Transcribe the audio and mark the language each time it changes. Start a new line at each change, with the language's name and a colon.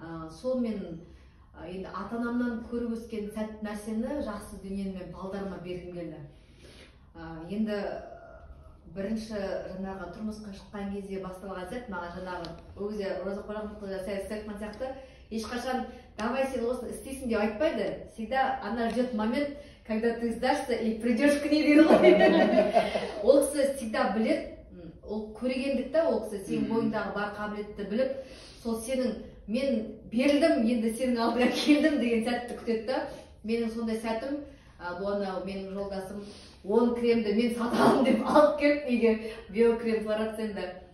Kazakh: Сол мен енді ата-анамнан көріп өскен сәт нәрсені жақсы дүниені мен балдарыма бергім келді. Енді бірінші жаңағы тұрмысқа шыққан кезде басталған сәт маған жаңағы ол кезде Роза Қожахметқызы айтқан сияқты ешқашан давай сен осыны істейсің деп айтпайды.
Russian: Всегда она ждет момент, когда ты сдашься и придешь к ней
Kazakh: дейді ғой. Ол кісі всегда білет, ол көрегендік та, ол кісі сенің бойыңдағы бар қабілетті біліп, сол сенің мен берілдім, енді сенің алдыңа келдім деген сәтті күтеді да. Менің сондай сәтім, бұл анау менің жолдасым 10 кремді мен сатамын деп алып келіп үйге, биокрем флоресцентті.